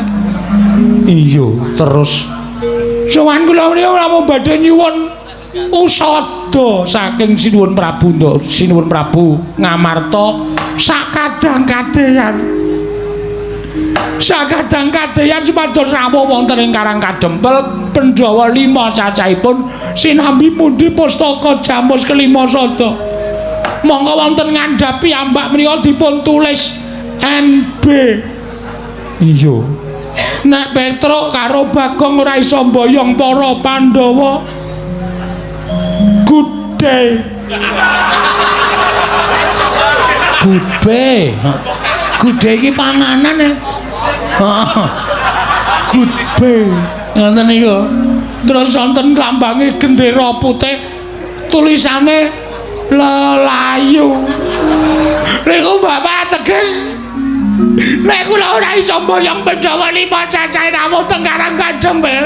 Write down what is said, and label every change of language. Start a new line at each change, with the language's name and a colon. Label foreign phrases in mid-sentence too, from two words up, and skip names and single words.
Javanese: Iya, terus sowan kula menika namung badhe nyuwun usada saking Sinuwun Prabu Ngamarta sakadang-kadheyan supados rawuh wonten ing Karang Kadempel Pandhawa 5 cacahipun sinambi mundi pustaka Jamus Kelima Sada. Monggo wonten ngandhapi ambak menika dipun tulis NB. Iya. Nek Petro karo Bagong ora iso mboyong para Pandhawa.
English: Good day. Good day. Good day
Javanese: iki panganan ya.
English: Good day.
Javanese: Ngoten niku. Terus wonten lambange gendera putih tulisane lelayu. Niku Bapak teges nek kula ora iso mboyong Pandhawa 5 cacahe rawuh teng Karang Kadempel.